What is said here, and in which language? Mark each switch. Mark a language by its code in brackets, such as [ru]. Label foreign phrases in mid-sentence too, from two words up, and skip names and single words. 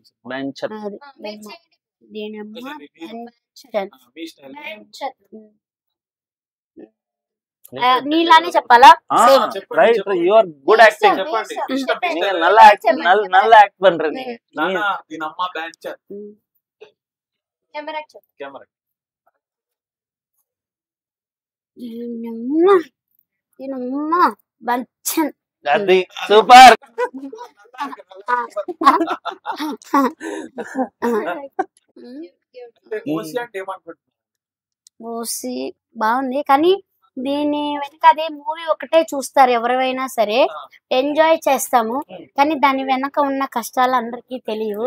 [te] బెంచత్ నీలానే చెప్పాలా? [en] right, you are good acting. [ta] நீங்க நல்ல యాక్ట్ பண்றீங்க. [te] నాన్న దీని అమ్మ బాంచత్. కెమెరా కెమెరా బంచన్ అది సూపర్. ఓసి బాగుంది కానీ దీని వెనక అదే మూవీ ఒకటే చూస్తారు ఎవరైనా సరే, ఎంజాయ్ చేస్తాము కానీ దాని వెనక ఉన్న కష్టాలు అందరికీ తెలియవు.